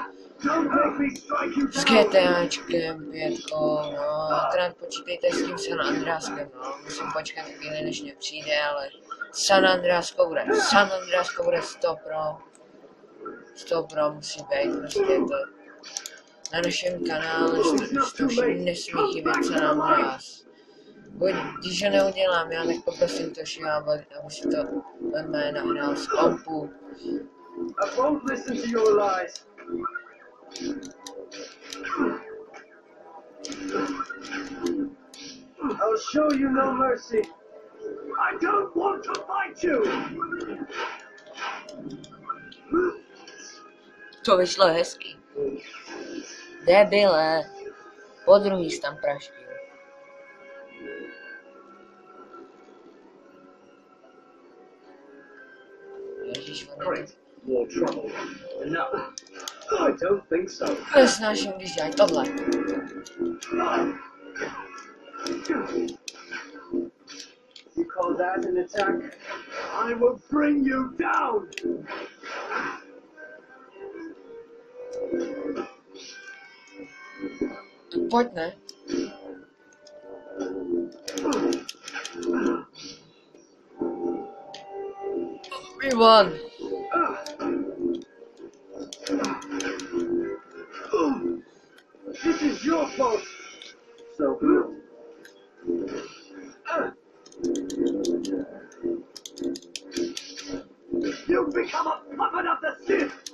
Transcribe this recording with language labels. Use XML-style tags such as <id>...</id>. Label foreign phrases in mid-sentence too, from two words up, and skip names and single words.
<cs>S GTAčkem 5, no, akorát počítejte s tím San Andreaskem, no, musím počkat chvíli, než mě přijde, ale San Andreasko bude 100 pro musí být, prostě to na našem kanále, to nesmí chybět San Andreas. Když ho neudělám já, tak poprosím Toshiho, aby si to normálně nahrál z kompu.</cs> <en>I'll show you no mercy. I don't want to fight you.</en> <cs>To vyšlo hezky. Debile. Podruhý jsi tam praštil.</cs> <en>Great. More trouble. No. I don't think so.</en> <cs>Nesnáším, když dělají tohle.</cs> <en>You call that an attack? I will bring you down!</en> <cs>Pojď, ne?</cs> <en>We won! This is your fault! So you've become a puppet of the Sith!</en>